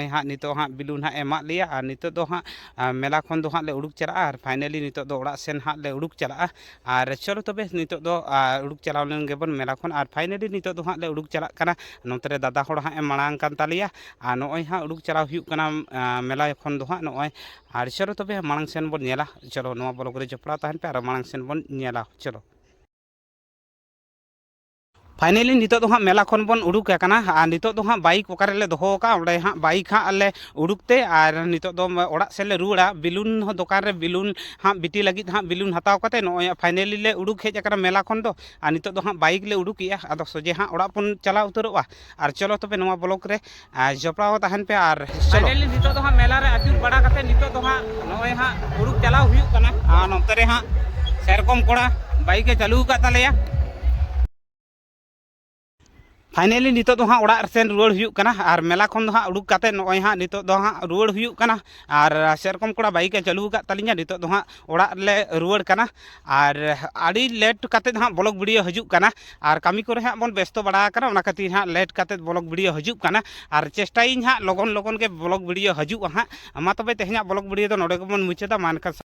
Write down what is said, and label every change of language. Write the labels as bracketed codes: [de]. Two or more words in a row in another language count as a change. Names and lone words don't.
[sat] ᱦᱟᱸᱜ ᱱᱤᱛᱚᱜ ᱦᱟᱸᱜ ᱵᱤᱞᱩᱱ ᱦᱟᱸᱜ ᱮᱢᱟᱜ ᱞᱮᱭᱟ ᱟᱨ ᱱᱤᱛᱚᱜ ᱫᱚ ᱦᱟᱸᱜ ᱢᱮᱞᱟ ᱠᱷᱚᱱ ᱫᱚ ᱦᱟᱸᱜ ᱞᱮ ᱩᱰᱩᱠ ᱪᱟᱞᱟᱜᱼᱟ ᱟᱨ ᱯᱷᱟᱭᱱᱮᱞᱤ ᱱᱤᱛᱚᱜ ᱫᱚ ᱚᱲᱟᱜ ᱥᱮᱱ ᱦᱟᱸᱜ ᱞᱮ ᱩᱰᱩᱠ ᱪᱟᱞᱟᱜᱼᱟ ᱟᱨ ᱪᱚᱞᱚ ᱛᱚᱵᱮ ᱱᱤᱛᱚᱜ ᱫᱚ ᱩᱰᱩᱠ ᱪᱟᱞᱟᱣ ᱞᱮᱱ ᱜᱮᱵᱚᱱ ᱢᱮᱞᱟ ᱠᱷᱚᱱ ᱟᱨ ᱯᱷᱟᱭᱱᱮᱞᱤ ᱱᱤᱛᱚᱜ ᱫᱚ ᱦᱟᱸᱜ ᱞᱮ ᱩᱰᱩᱠ ᱪᱟᱞᱟᱜ ᱠᱟᱱᱟ ᱱᱚᱛᱮ ᱨᱮ ᱫᱟᱫᱟ ᱦᱚᱲ ᱦᱟᱸᱜ ᱢᱟᱲᱟᱝ ᱠᱟᱱ ᱛᱟᱞᱮᱭᱟ ᱟᱨ ᱱᱚᱜᱼᱚᱭ ᱦᱟᱸᱜ ᱩᱰᱩᱠ ᱪᱟᱞᱟᱣ ᱦᱩᱭᱩᱜ ᱠᱟᱱᱟ ᱢᱮᱞᱟ ᱠᱷᱚᱱ ᱫᱚ ᱦᱟᱸᱜ ᱱᱚᱜᱼᱚᱭ ᱟᱨ ᱪᱚᱞᱚ ᱛᱚᱵᱮ ᱢᱟᱲᱟᱝ ᱥᱮᱱ ᱵᱚᱱ ᱧᱮᱞᱟ ᱪᱚᱞᱚ ᱱᱚᱣᱟ ᱵᱞᱚᱜ ᱨᱮ ᱡᱚᱯᱲᱟᱣ ᱛᱟᱦᱮᱱ ᱯᱮ ᱟᱨ ᱢᱟᱲᱟᱝ ᱥᱮᱱ ᱵᱚᱱ ᱧᱮᱞᱟ ᱪᱚᱞᱚ फाइनली नितो दो हाँ मेला खन बन उडुक आकाना और नितो दो हाँ बाइक ओकारे ले दोहो का ओंडे हाँ बाइक हाँ ले उडुकते और नितो दो ओड़ा से ले रुड़ा बिलून हो दुकान रे बिलून हाँ बिटी लगित हाँ बिलून हताव कते नॉय फाइनली ले उडुक हेज आकाना मेला खन दो और नितो दो हाँ बाइक ले उडुकिया आदो सोजे हाँ ओड़ा पन चला उतरोआ और चलो तबे नवा ब्लॉग रे जपड़ाव ताहन पे और फाइनली नितो दो हाँ मेला रे आचुर बड़ा कते नितो दो हाँ नॉय हाँ उडुक चलाव हुयुक कना आ नोते रे हाँ सेरकम कोड़ा बाइक चालू का तालेया फाइनली नितो दो हाँ ओड़ा सेन रुआड़ हुयुग कना और मेला खन दो हाँ उडुक काते नॉय हाँ नितो दो हाँ रुआड़ हुयुग कना और सेरकम कोड़ा बाइक चालू का तलिया नितो दो हाँ ओड़ा ले रुआड़ कना और आड़ी लेट काते हाँ [en] blog video [sat] हजुग कना और कामी करे हाँ बन व्यस्त बड़ा कना ओना खातिर हाँ लेट काते [en] blog video [sat] हजुग कना और चेष्टाई हाँ लगन लगन के [en] blog video [sat] हजुग हाँ मा तबे तेहना [en] blog video [sat] दो नोडे को बन मुचादा मानका